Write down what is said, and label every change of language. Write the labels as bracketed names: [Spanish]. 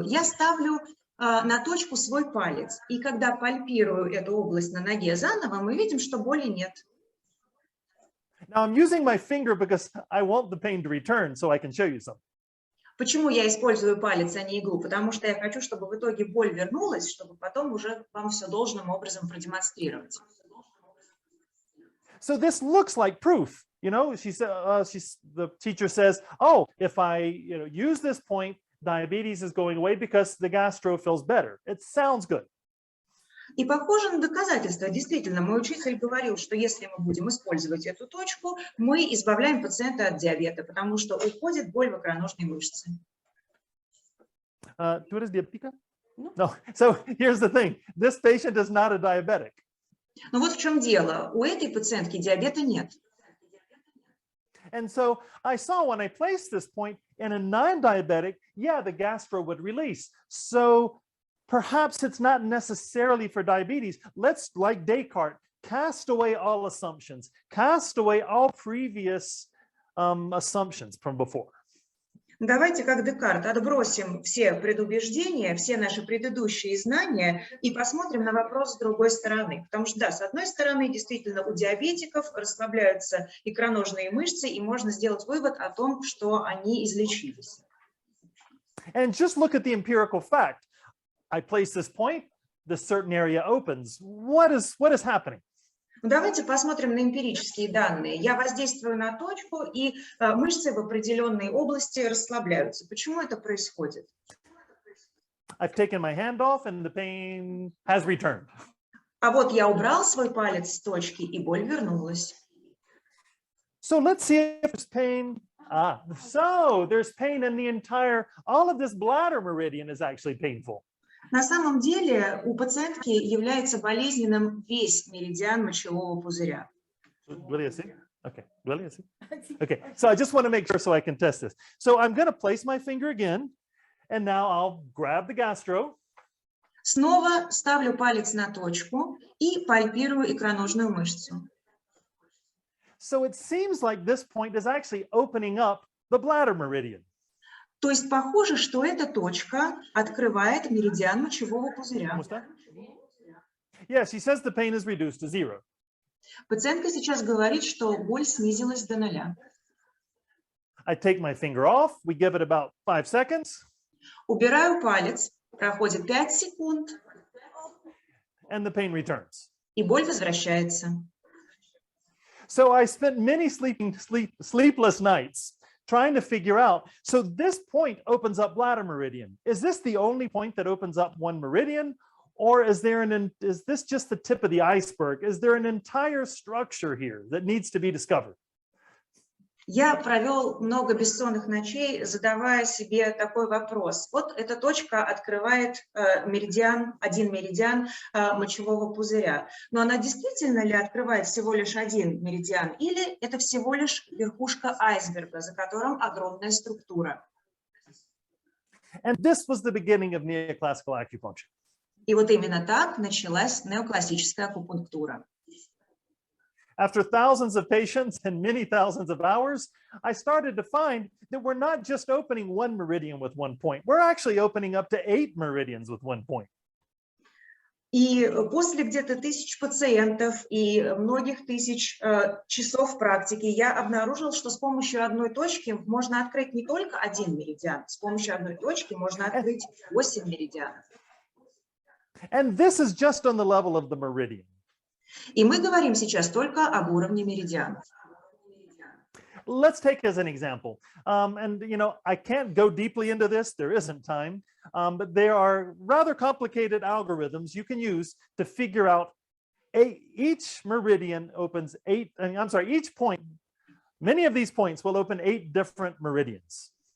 [Russian] Я ставлю на точку свой палец, и когда пальпирую эту область на ноге заново, мы видим, что боли нет. [English] Now I'm using my finger because I want the pain to return, so I can show you something. [Russian] Почему я использую палец, а не иглу? Потому что я хочу, чтобы в итоге боль вернулась, чтобы потом уже вам все должным образом продемонстрировать. [English] So this looks like proof. The teacher says, oh, if I use this point, diabetes is going away because the gastro feels better. It sounds good. [Russian] И похоже на доказательство. Действительно, мой учитель говорил, что если мы будем использовать эту точку, мы избавляем пациента от диабета, потому что уходит боль в икроножной мышце. [Spanish] Tú eres diabética? [English] No. So here's the thing. This patient is not a diabetic. [Russian] Но вот в чем дело. У этой пациентки диабета нет. [English] And so I saw when I placed this point in a non-diabetic, yeah, the gastro would release. So perhaps it's not necessarily for diabetes. Let's, like Descartes, cast away all assumptions, cast away all previous assumptions from before. [Russian] Давайте, как Декарт, отбросим все предубеждения, все наши предыдущие знания и посмотрим на вопрос с другой стороны. Потому что, да, с одной стороны, действительно, у диабетиков расслабляются икроножные мышцы, и можно сделать вывод о том, что они излечились. [English] And just look at the empirical fact. I place this point, this certain area opens. What is happening? [Russian] Давайте посмотрим на эмпирические данные. Я воздействую на точку, и мышцы в определенной области расслабляются. Почему это происходит? [English] I've taken my hand off and the pain has returned. [Russian] А вот я убрал свой палец с точки, и боль вернулась. [English] So let's see if there's pain. So there's pain in the entire, all of this bladder meridian is actually painful. [Russian] На самом деле у пациентки является болезненным весь меридиан мочевого пузыря. [English] Okay. Okay. So I just want to make sure so I can test this. So I'm going to place my finger again, and now I'll grab the gastro. [Russian] Снова ставлю палец на точку и пальпирую икроножную мышцу. [English] So it seems like this point is actually opening up the bladder meridian. [Russian] То есть похоже, что эта точка открывает меридиан мочевого пузыря. [English] Yes, she says the pain is reduced to 0. [Russian] Пациентка сейчас говорит, что боль снизилась до 0. [English] I take my finger off. We give it about 5 seconds. [Russian] Убираю палец. Проходит 5 секунд. [English] And the pain returns. [Russian] И боль возвращается. [English] So I spent many sleepless nights trying to figure out, so this point opens up bladder meridian. Is this the only point that opens up one meridian? Or is this just the tip of the iceberg? Is there an entire structure here that needs to be discovered? [Russian] Я провел много бессонных ночей, задавая себе такой вопрос. Вот эта точка открывает один меридиан мочевого пузыря. Но она действительно ли открывает всего лишь один меридиан? Или это всего лишь верхушка айсберга, за которым огромная структура? [English] And this was the beginning of neoclassical acupuncture. [Russian] И вот именно так началась неоклассическая акупунктура. [English] After thousands of patients and many thousands of hours, I started to find that we're not just opening one meridian with one point. We're actually opening up to 8 meridians with one point. [Russian] И после где-то 1000 пациентов и многих тысяч часов практики я обнаружил, что с помощью одной точки можно открыть не только один меридиан, с помощью одной точки можно открыть 8 меридианов. [English] And this is just on the level of the meridian. [Russian] И мы говорим сейчас только об уровне меридианов. [English] Let's take as an example, and I can't go deeply into this, there isn't time, but there are rather complicated algorithms you can use to figure out each meridian opens each point, many of these points will open 8 different meridians.